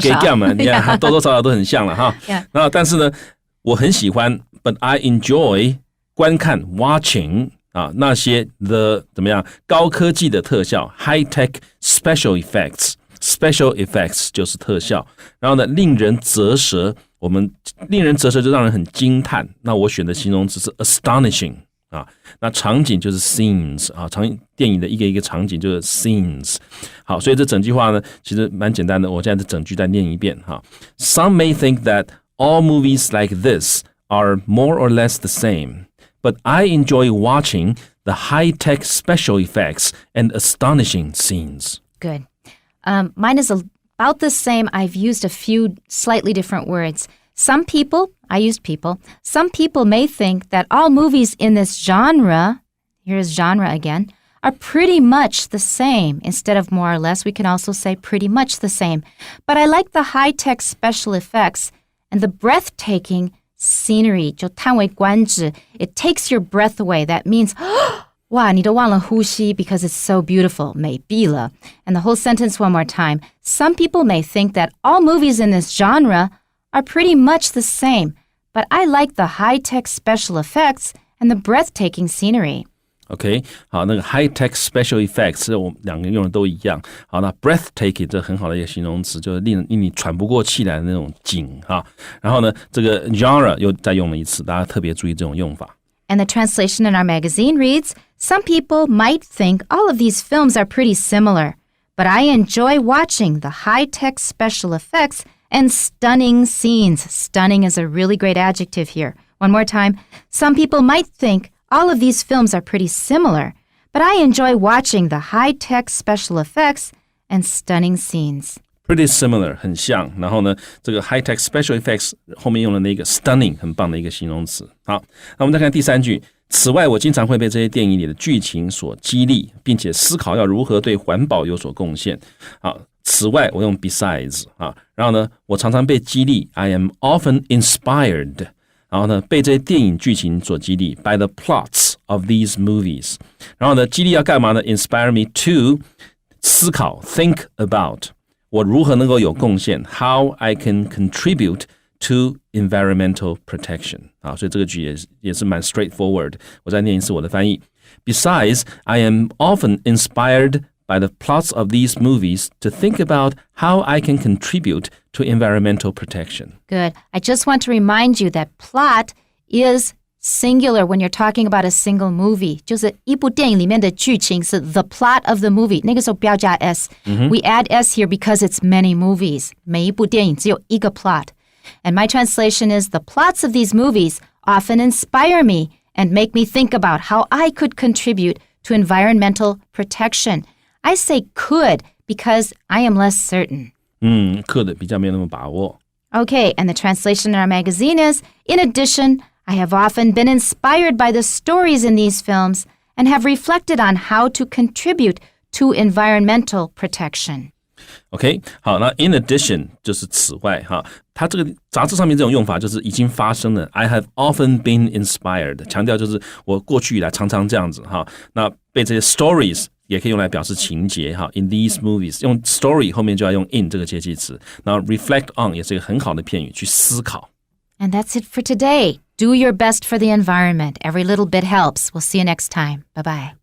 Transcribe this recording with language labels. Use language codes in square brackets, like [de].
[zh] 给 game 你看多多少少都很像了哈。那但是呢我很喜欢 [en] but I enjoy [zh] 观看 watching那些怎么样高科技的特效 [en] high tech special effects [zh] 就是特效，然后呢令人啧舌，我们令人啧舌就让人很惊叹，那我选的形容词是 astonishing那场景就是 scenes 电影的一个一个场景就是 scenes。好，所以这整句话呢其实蛮简单的，我现在这整句再念一遍 [en] Some may think that all movies like this are more or less the same, but I enjoy watching the high-tech special effects and astonishing scenes. Good. Mine is about the same. I've used a few slightly different words. Some people may think that all movies in this genre, here's genre again, are pretty much the same. Instead of more or less, we can also say pretty much the same. But I like the high-tech special effects and the breathtaking scenery. [zh] 就叹为观止. [en] It takes your breath away. That means, [zh] 哇，你都忘了呼吸 [en] because it's so beautiful. [zh] 美毙了. [en] And the whole sentence one more time. Some people may think that all movies in this genre are pretty much the same, but I like the high-tech special effects and the breathtaking scenery. [zh] OK 好，那个 [en] high-tech special effects [zh] 我们两个用的都一样。好，那 breathtaking 这很好的一个形容词，就是令你喘不过气来的那种景然后呢这个 genre 又再用了一次，大家特别注意这种用法。 [en] And the translation in our magazine reads, Some people might think all of these films are pretty similar, but I enjoy watching the high-tech special effects and stunning scenes. Stunning is a really great adjective here. One more time. Some people might think all of these films are pretty similar, but I enjoy watching the high-tech special effects and stunning scenes. Pretty similar [zh] 很像，然后呢这个 [en] high-tech special effects [zh] 后面用了那个 stunning 很棒的一个形容词。好，那我们再看第三句。此外，我经常会被这些电影里的剧情所激励，并且思考要如何对环保有所贡献。好，此外我用 besides 然后呢我常常被激励 [en] I am often inspired， [zh] 然后呢被这些电影剧情所激励 [en] by the plots of these movies， [zh] 然后呢激励要干嘛呢 [en] inspire me to [zh] 思考 think about 我如何能够有贡献 [en] how I can contribute to environmental protection [zh] 所以这个句也是蛮 straightforward。我再念一次我的翻译。 [en] Besides, I am often inspired by the plots of these movies to think about how I can contribute to environmental protection. Good. I just want to remind you that plot is singular when you're talking about a single movie. [zh] 就是一部电影里面的剧情是 [en] the plot of the movie. [zh] 那个时候不要加 s. [en] We add s here because it's many movies. [zh] 每一部电影只有一个 plot. [en] And my translation is, the plots of these movies often inspire me and make me think about how I could contribute to environmental protection. I say could because I am less certain. [zh] Could 比较没有那么把握。 [en] Okay, and the translation in our magazine is, in addition, I have often been inspired by the stories in these films and have reflected on how to contribute to environmental protection. [zh] OK 好，那 in addition 就是此外它这个杂志上面这种用法就是已经发生了 [en] I have often been inspired [zh] 强调就是我过去以来常常这样子那被这些 stories 也可以用来表示情节 [en] in these movies [zh] 用 story 后面就要用 in 这个介系词，然后 [en] reflect on [zh] 也是一个很好的片语去思考。 [en] And that's it for today. Do your best for the environment. Every little bit helps. We'll see you next time. Bye-bye.